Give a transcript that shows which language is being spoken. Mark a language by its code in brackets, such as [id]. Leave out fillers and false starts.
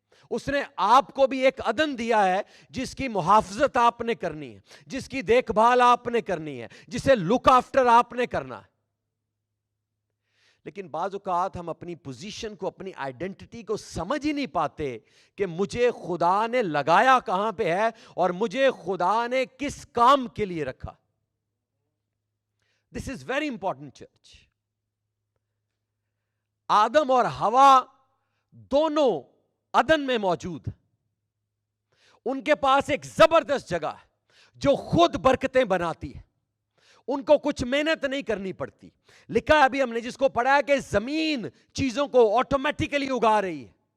[ur] اس نے آپ کو بھی ایک عدن دیا ہے جس کی محافظت آپ نے کرنی ہے، جس کی دیکھ بھال آپ نے کرنی ہے، جسے لک آفٹر آپ نے کرنا ہے. لیکن بعض اوقات ہم اپنی پوزیشن کو، اپنی آئیڈینٹی کو سمجھ ہی نہیں پاتے کہ مجھے خدا نے لگایا کہاں پہ ہے اور مجھے خدا نے کس کام کے لیے رکھا. [en] This is very important, church. [ur] آدم اور حوا دونوں عدن میں موجود ہیں. ان کے پاس ایک زبردست جگہ ہے جو خود برکتیں بناتی ہے. ان کو کچھ محنت نہیں کرنی پڑتی. لکھا ہے ابھی ہم نے جس کو پڑھا ہے کہ زمین چیزوں کو آٹومیٹیکلی اگا رہی ہے.